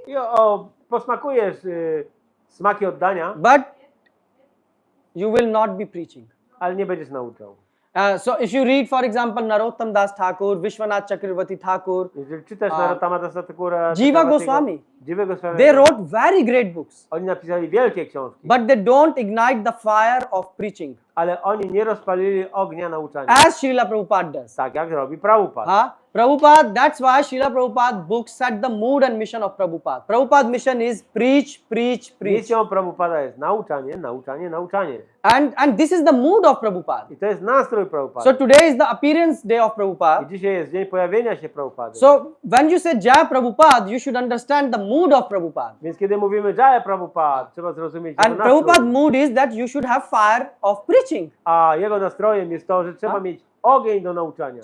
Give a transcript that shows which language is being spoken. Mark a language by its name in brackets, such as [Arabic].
[Polish] i posmakujesz smaki oddania, [English] but you will not be preaching. [Polish] ale nie będziesz nauczał. [English] So if you read, for example, Narottam Das Thakur, Vishwanath Chakravarti Thakur, [Polish] Jeżeli czytasz Narottama Dasa Thakura, [English] Jiva Goswami, [Polish] Jiva Goswami, [English] they wrote very great books, [Polish] oni napisali wielkie książki, [English] but they don't ignite the fire of preaching [Polish] ale oni nie rozpalili ognia nauczania, [English] as Srila Prabhupada does. [Polish] tak jak robi Prabhupada. [English] Prabhupada, that's why Srila Prabhupada books set the mood and mission of Prabhupada. Prabhupada mission is preach. [Polish] Misją Prabhupada jest nauczanie. [English] And this is the mood of Prabhupada. [Polish] I to jest nastrój Prabhupada. [English] So today is the appearance day of [Polish] I [English] Prabhupada. [Polish] dzisiaj jest dzień pojawienia się Prabhupady. [English] So when you say Jai Prabhupada, you should understand the mood of Prabhupada. [Polish] Więc kiedy mówimy Jaya Prabhupada, trzeba zrozumieć jego [English] And [Polish] nastrój. [English] Prabhupada's mood is that you should have fire of preaching. [Polish] A jego nastrojem jest to, że trzeba mieć ogień do nauczania.